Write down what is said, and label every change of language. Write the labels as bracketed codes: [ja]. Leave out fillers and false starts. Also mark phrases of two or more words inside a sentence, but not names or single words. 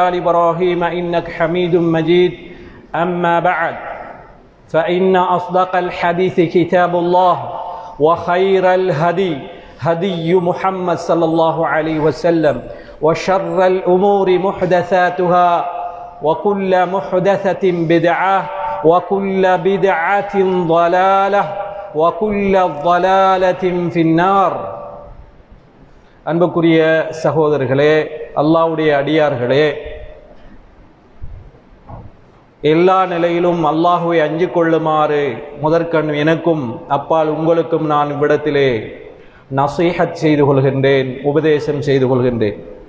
[ar] آل إبراهيم إنك حميد مجيد أما بعد فإن أصدق الحديث كتاب الله وخير الهدي هدي محمد صلى الله عليه وسلم وشر الأمور محدثاتها وكل محدثة بدعة وكل بدعة ضلالة وكل ضلالة في النار. [ta] அன்புக்குரிய சகோதரர்களே, அல்லாஹ்வுடைய அடியார்களே, எல்லா நிலையிலும் அல்லாஹ்வை அஞ்சிக் கொள்ளுமாறு முதற்கண் எனக்கும் அப்பால் உங்களுக்கும் நான் இவ்விடத்திலே நசீஹத் செய்து கொள்கின்றேன், உபதேசம் செய்து கொள்கின்றேன்.